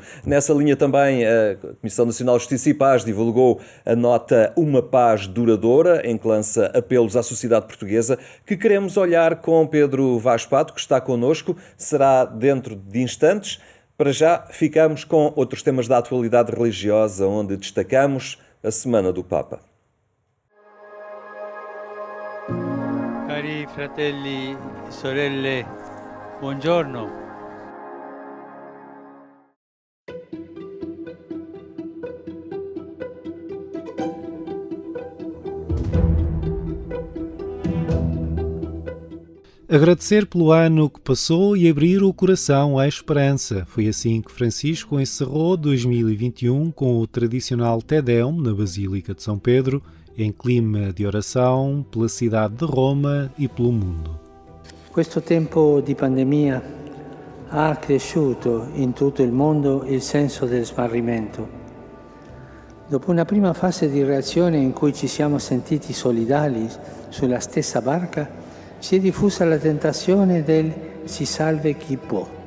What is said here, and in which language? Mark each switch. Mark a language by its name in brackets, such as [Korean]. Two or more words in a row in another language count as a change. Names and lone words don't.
[Portuguese] Nessa linha também a Comissão Nacional de Justiça e Paz divulgou a nota Uma Paz Duradoura, em que lança apelos à sociedade portuguesa, que queremos olhar com Pedro Vaz Pato, que está connosco, será dentro de instantes. Para já, ficamos com outros temas da atualidade religiosa, onde destacamos a Semana do Papa. [Italian] Cari fratelli e sorelle, buongiorno. [Portuguese] Agradecer pelo ano que passou e abrir o coração à esperança. Foi assim que Francisco encerrou 2021 com o tradicional Te Deum na Basílica de São Pedro, em clima de oração pela cidade de Roma e pelo mundo. [Italian] Questo tempo di pandemia ha accresciuto in tutto il mondo il senso del smarrimento. Dopo una prima fase di reazione in cui ci siamo sentiti solidali sulla stessa barca, si è diffusa la tentazione del si salve chi può.